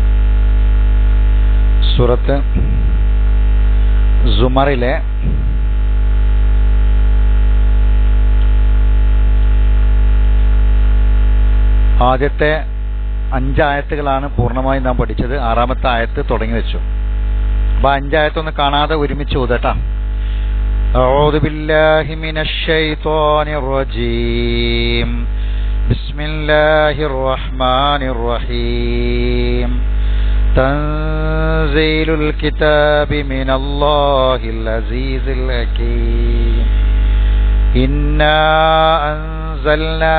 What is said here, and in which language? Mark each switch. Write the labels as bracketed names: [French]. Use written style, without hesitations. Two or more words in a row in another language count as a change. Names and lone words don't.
[Malayalam] സൂറത്ത് സുമറിലെ ആദ്യത്തെ 5 ആയത്തുകളാണ് പൂർണ്ണമായും നാം പഠിച്ചത്. 6ാമത്തെ ആയത്ത് തുടങ്ങി വെച്ചു. അപ്പോൾ 5 ആയത്തൊന്ന് കാണാതെ ഒരുമിച്ച് ഓതട്ടാ. [Arabic] أعوذ بالله من الشيطان الرجيم بسم الله الرحمن الرحيم تنزيل الكتاب من الله العزيز الحكيم إنا أنزلنا